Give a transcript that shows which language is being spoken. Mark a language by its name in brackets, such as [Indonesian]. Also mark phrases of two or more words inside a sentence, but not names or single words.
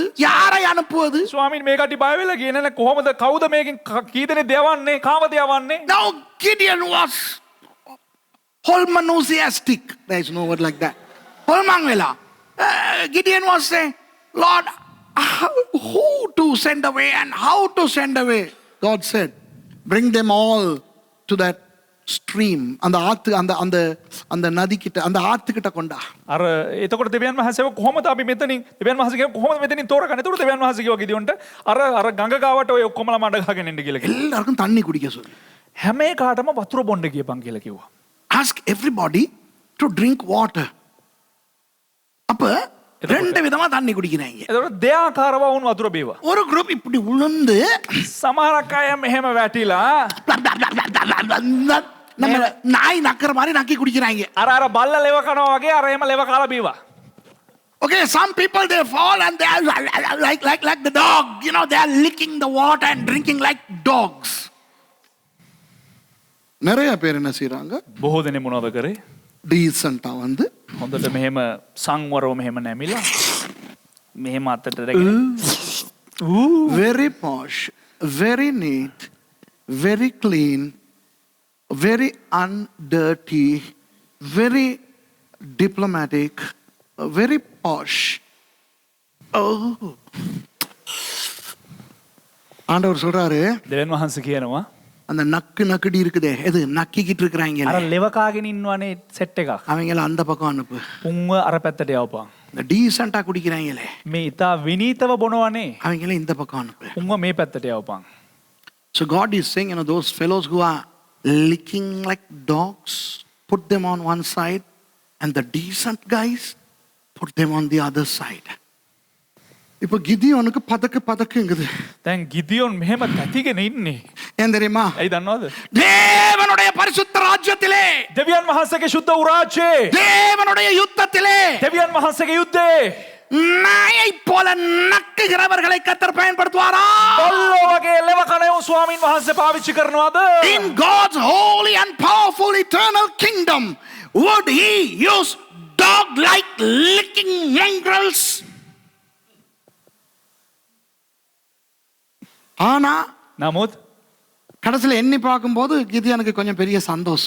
[Tamil] யாரை அனுப்புவது? [Sinhala] ස්වාමින් මේ කටි බය වෙලා ගියේ නැ කොහොමද කවුද මේකෙන් කී දෙනෙක් යවන්නේ කාමද යවන්නේ? [English] Now Gideon was holmanusiastic. There is no word like that. Holmangvela. Gideon was saying, Lord, who to send away and how to send away? God said, bring them all to that stream. [Tamil] அந்த ஆத்து அந்த நதி கிட்ட, அந்த ஆத்து கிட்ட கொண்டா. [Sinhala] අර එතකොට දෙවියන් වහන්සේ කොහොමද අපි මෙතනින් දෙවියන් වහන්සේ කියව කොහොමද මෙතනින් තෝරගන්නේ? එතකොට දෙවියන් වහන්සේ කිව්වා ගිදියොන්ට අර ගඟ ගාවට ඔය ඔක්කොමලා මඩ ගහගෙන ඉන්න කියලා කිව්වා. [Tamil] எல்லாருக்கும் தண்ணி குடிக்க சொல்லு. [Sinhala] හැම එකටම වතුර බොන්න කියපන් කියලා කිව්වා. [English] Ask everybody to drink water. [Tamil] அப்ப ரெண்டு விதமா தண்ணி குடிக்கிறாங்க. [Sinhala] එතකොට දෙආකාරව වුණ වතුර බීවා. [Tamil] ஒரு குரூப் இப்படி உளுந்து [Sinhala] සමහරක් අය මෙහෙම වැටිලා [Tamil] நம்ம நாய் நக்கிற மாதிரி நக்கி குடிக்கிறாங்க. [Sinhala] අර අර බල්ල ලෙව කනවා වගේ අර එහෙම ලෙව කාලා බීවා. [English] Okay, some people they fall and they are like the dog, you know, they are licking the water and drinking like dogs. [Tamil] நிறைய பேர் என்ன செய்றாங்க? [Sinhala] බොහෝ දෙනෙක් මොනවද කරේ? [Tamil] டீசென்ட்டா வந்து [Sinhala] හොඳට මෙහෙම සංවරව මෙහෙම නැමිලා මෙහෙම අතට රැගෙන [English] very posh, very neat, very clean, very undirty, very diplomatic, very posh. [Tamil] Oh. ஆண்டவர் சொல்றாரு, [Sinhala] දෙවියන් වහන්සේ කියනවා [Tamil] அந்த நக்கு நக்குடி இருக்குதே, எது நக்கிக்கிட்டு இருக்கிறாங்க, [Sinhala] අර ලෙව කාගෙන ඉන්නවනේ සෙට් එකක්. [Tamil] அவங்கள அந்த பக்கம் அனுப்பு. [Sinhala] උන්ව අර පැත්තට යවපන්. [Tamil] இந்த டீசென்ட்டா குடிக்கிறாங்களே, [Sinhala] මේ ඉතා විනීතව බොනවනේ. [Tamil] அவங்கள இந்த பக்கம் அனுப்பு. [Sinhala] උන්ව මේ පැත්තට යවපන්. [English] So God is saying, you know, those fellows who are licking like dogs, put them on one side, and the decent guys, put them on the other side. [Tamil] இப்போ கிதியோனுக்கு பதக்குங்குது. [Sinhala] දැන් ගිදියොන් මෙහෙම තැතිගෙන ඉන්නේ. [Tamil] ஏன் தெரியுமா? [Sinhala] ඇයි දන්නවද? [Tamil] தேவனுடைய பரிசுத்த ராஜ்யத்திலே, [Sinhala] දෙවියන් වහන්සේගේ ශුද්ධ උරාජ්‍යයේ, [Tamil] தேவனுடைய யுத்தத்திலே, [Sinhala] දෙවියන් වහන්සේගේ යුද්ධයේ [Tamil] நாயை போல நக்குகிறவர்களை கர்த்தர் பயன்படுத்துவாரா? [Sinhala] බල්ලෝ වගේ ලෙව කණයෝ ස්වාමින් වහන්සේ පාවිච්චි කරනවාද? [English] In God's holy and powerful eternal kingdom, would he use dog-like licking mongrels? [Tamil] ஆனா [Sinhala] නමුත් [Tamil] கடைசியில் எண்ணி பார்க்கும்போது கிதியோனுக்கு கொஞ்சம் பெரிய சந்தோஷம்.